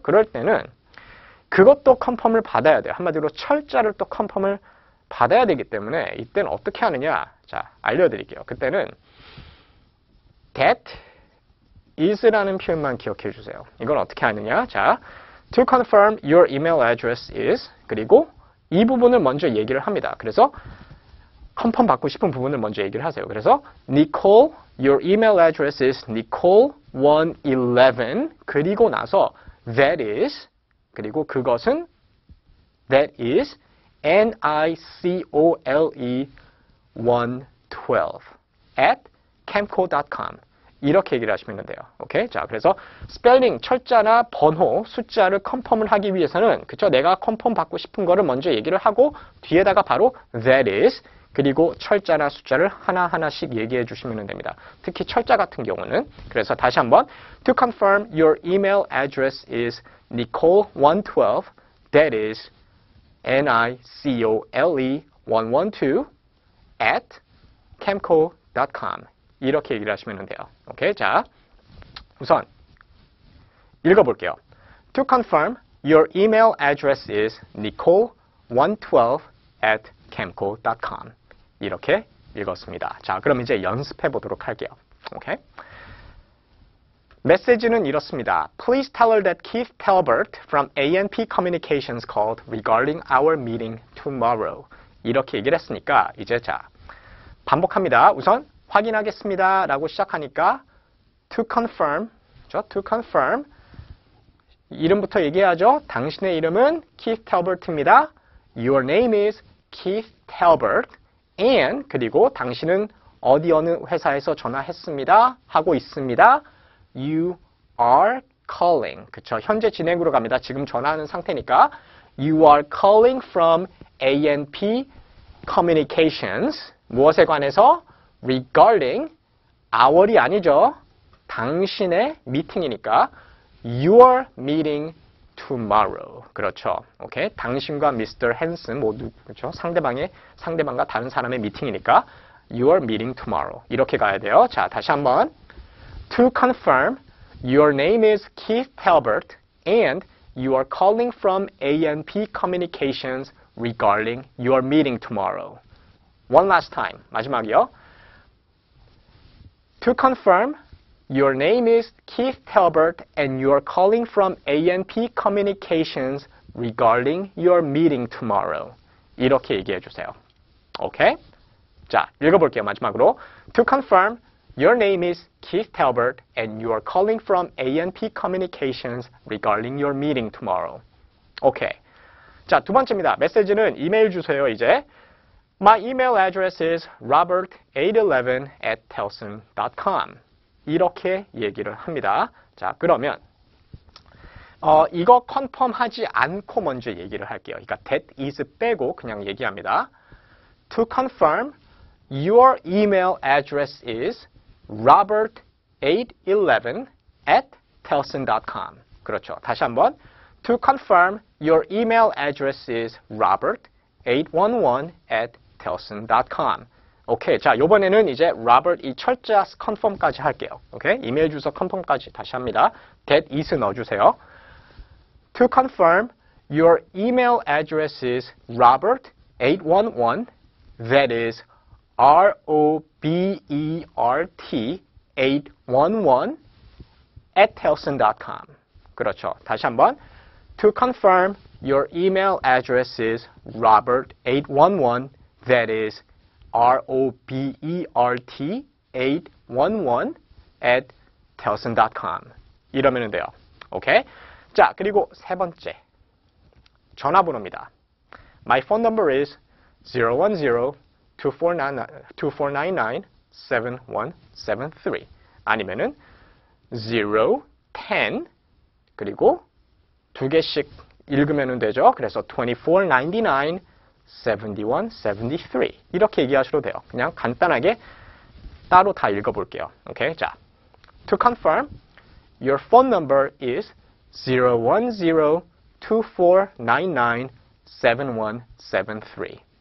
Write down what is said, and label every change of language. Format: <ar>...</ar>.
<ko>그럴 때는 그것도 컨펌을 받아야 돼요. 한마디로 철자를 또 컨펌을 받아야 되기 때문에 이때는 어떻게 하느냐? 자 알려드릴게요. 그때는 that is라는 표현만 기억해 주세요. 이건 어떻게 하느냐? 자,</ko> <en>to confirm your email address is</en> <ko>그리고 이 부분을 먼저 얘기를 합니다. 그래서 컨펌 받고 싶은 부분을 먼저 얘기를 하세요.</ko> <en>그래서 Nicole, your email address is Nicole111</en> <ko>그리고 나서</ko> <en>that is</en> <ko>그리고 그것은</ko> <en>that is NICOLE112 at camco.com</en> <ko>이렇게 얘기를 하시면 돼요. 오케이? 자, 그래서 스펠링, 철자나 번호, 숫자를 컨펌을 하기 위해서는 그쵸? 내가 컨펌 받고 싶은 거를 먼저 얘기를 하고 뒤에다가 바로 that is 그리고 철자나 숫자를 하나하나씩 얘기해 주시면 됩니다. 특히 철자 같은 경우는 그래서 다시 한번</ko> <en>To confirm your email address is Nicole112, that is NICOLE112 at camco.com.</en> <ko>이렇게 얘기를 하시면 돼요. 오케이? 자, 우선 읽어볼게요.</ko> <en>To confirm, your email address is nicole112 at camco.com.</en> <ko>이렇게 읽었습니다. 자, 그럼 이제 연습해 보도록 할게요. 오케이? 메시지는 이렇습니다.</ko> <en>Please tell her that Keith Talbert from ANP Communications called regarding our meeting tomorrow.</en> <ko>이렇게 얘기를 했으니까 이제 자, 반복합니다. 우선 확인하겠습니다 라고 시작하니까 to confirm, 그렇죠? to confirm 이름부터 얘기하죠. 당신의 이름은 Keith Talbert입니다.</ko> <en>Your name is Keith Talbert and</en> <ko>그리고 당신은 어디 어느 회사에서 전화했습니다. 하고 있습니다.</ko> <en>You are calling.</en> <ko>그쵸? 현재 진행으로 갑니다. 지금 전화하는 상태니까</ko> <en>You are calling from ANP Communications.</en> <ko>무엇에 관해서?</ko> <en>Regarding our이</en> <ko>아니죠. 당신의 미팅이니까</ko> <en>Your meeting tomorrow.</en> <ko>그렇죠. 오케이. 당신과 Mr. Hanson 모두 그렇죠. 상대방과 다른 사람의 미팅이니까 Your meeting tomorrow. 이렇게 가야 돼요. 자, 다시 한번.</ko> <en>To confirm, your name is Keith Talbert and you are calling from ANP Communications regarding your meeting tomorrow. One last time.</en> <ko>마지막이요.</ko> <en>To confirm, your name is Keith Talbert and you are calling from ANP Communications regarding your meeting tomorrow.</en> <ko>이렇게 얘기해 주세요. 오케이? 자, 읽어볼게요. 마지막으로.</ko> <en>To confirm, your name is Keith Talbert and you are calling from ANP Communications regarding your meeting tomorrow.</en> <ko>오케이. 자, 두 번째입니다. 메시지는 이메일 주세요, 이제.</ko> <en>My email address is robert811 at telson.com.</en> <ko>이렇게 얘기를 합니다. 자, 그러면 이거 컨펌하지 않고 먼저 얘기를 할게요. 그러니까 that is 빼고 그냥 얘기합니다.</ko> <en>To confirm, your email address is robert811 at telson.com.</en> <ko>그렇죠. 다시 한번.</ko> <en>To confirm, your email address is robert811 at telson.com.</en> <ko>오케이. 자, 요번에는 이제 Robert 이 철자 컨펌까지 할게요. 오케이? 이메일 주소 컨펌까지 다시 합니다.</ko> <en>that is</en> <ko>넣어주세요.</ko> <en>To confirm, your email address is robert811, that is ROBERT811 at telson.com.</en> <ko>그렇죠. 다시 한번.</ko> <en>To confirm, your email address is robert811, that is ROBERT811 at telson.com.</en> <ko>이러면 돼요. 오케이? 자, 그리고 세 번째. 전화번호입니다.</ko> <en>My phone number is</en> <ko>010-2499-7173 아니면은 0, 10 그리고 두 개씩 읽으면 되죠. 그래서 2499 7173 이렇게 얘기하셔도 돼요. 그냥 간단하게 따로 다 읽어볼게요.</ko> <en>오케이, 자, to confirm, your phone number is 010-2499-7173.</en>